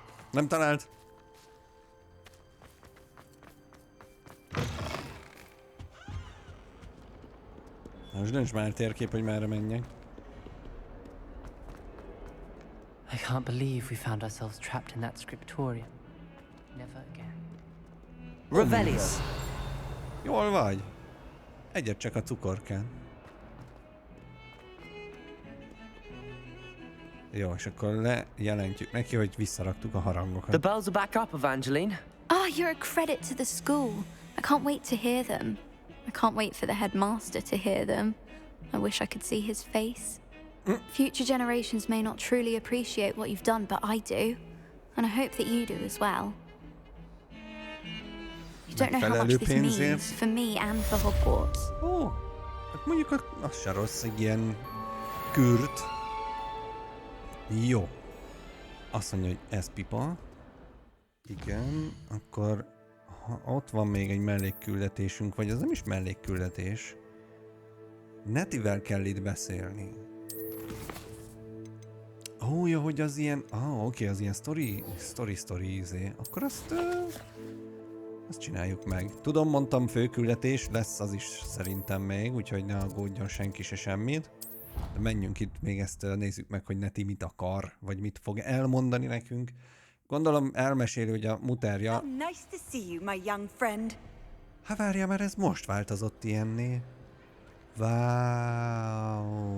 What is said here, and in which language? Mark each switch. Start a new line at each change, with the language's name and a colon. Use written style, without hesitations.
Hungarian: Nem talált? Most nincs már térkép, hogy merre menjek.
English: I can't believe we found ourselves trapped in that scriptorium. Never again. Revelio.
Hungarian: Jól vagy? Egyet csak a cukorkán. Jó, és akkor lejelentjük neki, hogy visszaraktuk a harangokat.
English: The bells are back up, Evangeline. Oh, you're a credit to the school. I can't wait to hear them. I can't wait for the headmaster to hear them. I wish I could see his face. Future generations may not truly appreciate what you've done, but I do. And I hope that you do as well. You don't know how much this means for me and for Hogwarts.
Hungarian: Ó, hát mondjuk az se rossz, egy ilyen kürt. Jó. Azt mondja, hogy ez pipa. Igen, akkor ha ott van még egy mellékküldetésünk, vagy az nem is mellékküldetés. Netivel kell itt beszélni. Ó, jó, hogy az ilyen... oké, az ilyen story izé. Akkor azt csináljuk meg. Tudom, mondtam főküldetés, lesz az is szerintem még, úgyhogy ne aggódjon senki se semmit. De menjünk itt még ezt, nézzük meg, hogy Neti mit akar, vagy mit fog elmondani nekünk. Gondolom elmeséli, hogy a muterja...
English: Nice to see you, my young friend.
Hungarian: Hát várja, mert ez most változott ilyenné. Wow.